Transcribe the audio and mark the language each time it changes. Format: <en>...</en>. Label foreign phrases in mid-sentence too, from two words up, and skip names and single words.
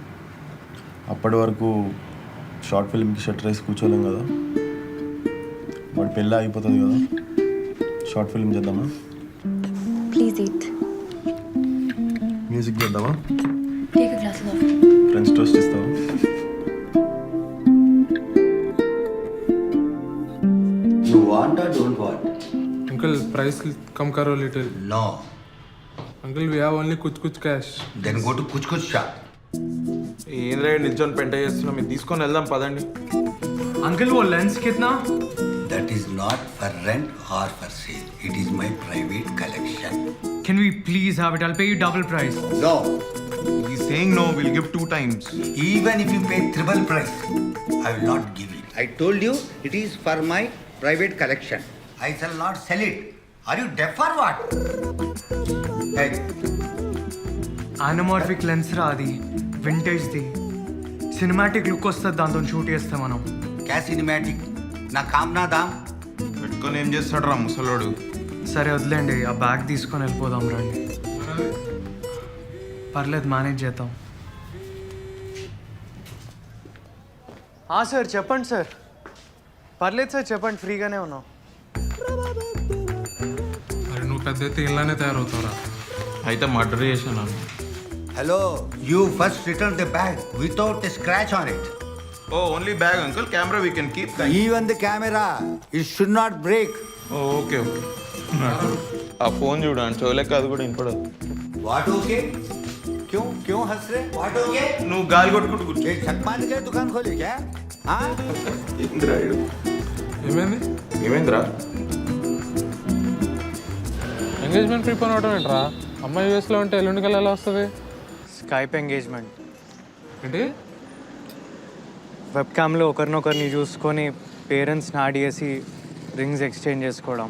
<te>అప్పటి వరకు షార్ట్ ఫిల్మ్కి షట్టర్ వేసి కూర్చోలేం కదా. వాడి పెళ్ళి అయిపోతుంది కదా. షార్ట్ ఫిల్మ్ చేద్దామా?</te> <en>Please eat.</en> <te>మ్యూజిక్ చేద్దామా?</te> <en>Take a glass of.</en> <te>ఫ్రెంచ్ టోస్ట్ ఇస్తావా?</te> <en>You want or don't want? Uncle, price come karo little. No. Uncle, we have only kuch cash. Then go to kuch shop.</en> <te>ఏంద్రా నిల్చొని పెంట చేస్తున్నాం, ఇది తీసుకొని వెళ్దాం పదండి. అంకుల్ ఓ లెన్స్ కిतना?</te> <en>That is is not for rent or for sale. It is my private collection. Can we please have it? I'll pay you double price. No. He's saying no, we'll give 2 times. Even if you pay triple price, I will not give it. I told you it is for my private collection. I shall not sell it. Are you deaf or what? Hey,</en> <te>ఆనమార్ఫిక్ లెన్స్ రా అది, వింటేజ్ది. సినిమాటిక్ లుక్ వస్తుంది దాంతో షూట్ చేస్తే మనం.</te> <hi>क्या सिनेमैटिक ना काम ना दाम.</hi> <te>పెట్టుకొని ఏం చేస్తాడు రా ముసలోడు? సరే వదిలేండి, ఆ బ్యాగ్ తీసుకొని వెళ్ళిపోదాం రండి. పర్లేదు, మేనేజ్ చేద్దాం. సార్ చెప్పండి సార్. పర్లేదు సార్ చెప్పండి, ఫ్రీగానే ఉన్నాం. మరి నువ్వు పెద్ద ఎత్తి ఇలానే తయారవుతావురా. అయితే మర్డర్ చేశాను.</te> <en>Hello, you first return the bag without a scratch on it. Oh, only bag, uncle. Camera we can keep. Even the camera, it should not break. Oh, okay, okay.</en> <te>ఆ ఫోన్ చూడండి, చోలేక అది కూడా వినపడదు.</te> <en>What okay?</en> <hi>क्यों हंस रहे?</hi> <en>What okay?</en> <te>నువ్వు గాలి కొట్టుకుంటూ కూర్చో.</te> <hi>ये छकमान के दुकान खोली क्या? हाँ?</hi> <te>ఏమైందిరా? ఎంగేజ్మెంట్ ప్రిపోన్ అవడం ఏంట్రా? అమ్మాయి యూఎస్లో ఉంటే ఎల్లుండికి ఎలా వస్తుంది? స్కైప్ ఎంగేజ్మెంట్ ఏంటి? వెబ్ క్యామ్లో ఒకరినొకరిని చూసుకొని పేరెంట్స్ని యాడ్ చేసి రింగ్స్ ఎక్స్చేంజ్ చేసుకోవడం.</te>